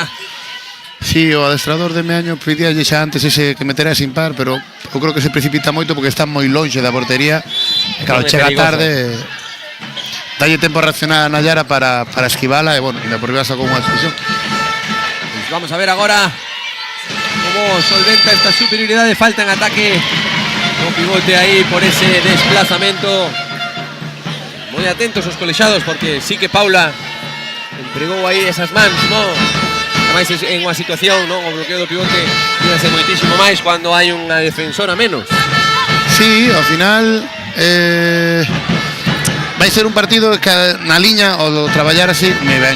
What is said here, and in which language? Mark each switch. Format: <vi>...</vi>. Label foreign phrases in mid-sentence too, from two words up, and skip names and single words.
<gl>Sí, o adestrador de Meaño pedíalle xa antes ese que meterá ese impar, pero eu creo que se precipita moito porque está moi lonxe da portería. E claro, chega tarde. Dalle tempo a reaccionar a Nayara para esquivala e, bueno, ainda por riba sacou unha expulsión.</gl> <es>Pues vamos a ver agora cómo solventa esta superioridad de falta en ataque. Un pivote ahí por ese desplazamiento.</es> <gl>Muy atentos os colexiados porque sí que Paula entregou aí esas mans, non? Ademais en unha situación, non? O bloqueo do pivote iba a ser moitísimo máis cando hai unha defensora menos. Sí, ao final vai ser un partido que na liña o traballar así me ven.</gl>